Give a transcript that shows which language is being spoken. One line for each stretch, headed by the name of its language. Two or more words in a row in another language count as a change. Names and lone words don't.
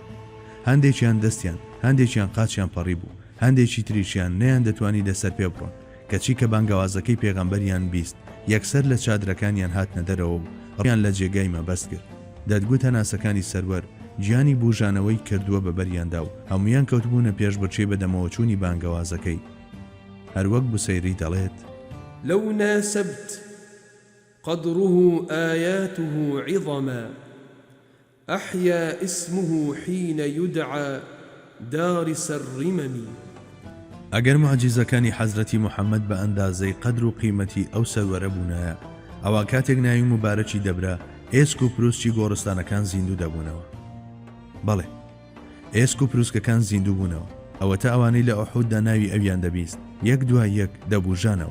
Central Kurdish: هەندێکیان دەستیان، هەندێکیان قاچیان پەڕی بوو، هەندێکی تریشیان نەیان دەتوانی لەسەر پێ بڕۆن کەچی کە بانگەوازەکەی پێغەمبەریان بیست یەکسەر لە چادرەکانیان هاتنە دەرەوە و ڕیان لە جێگای مەبەست کرد. دەتگوتە ناسەکانی سەروەر گیانی بوژانەوەی کردووە بە بەریاندا و هەمویان کەوتبوونە پێش بچێ بە دەمەوەچوونی بانگەوازەکەی. هەروەک بوسەیری دەڵێت
Arabic: لو ناسبت قدره آياته عظما أحيا اسمه حين يدعى دارس الرمم.
Central Kurdish: ئەگەر معجزەکانی حەزرەتی محەممەد بە ئەندازەی قەدر و قیمەتی ئەو سەروەرە بوونایە ئەوە کاتێک ناوی مبارەکی دەبرا ئێسک و پرووسکی گۆڕستانەکان زیندوو دەبوونەوە. بەڵێ، ئێسک و پرووسکەکان زیندوو بوونەوە، ئەوەتە ئەوانەی لە ئوحوددا ناوی ئەویان دەبیست یەک دوای یەک دەبوژانەوە.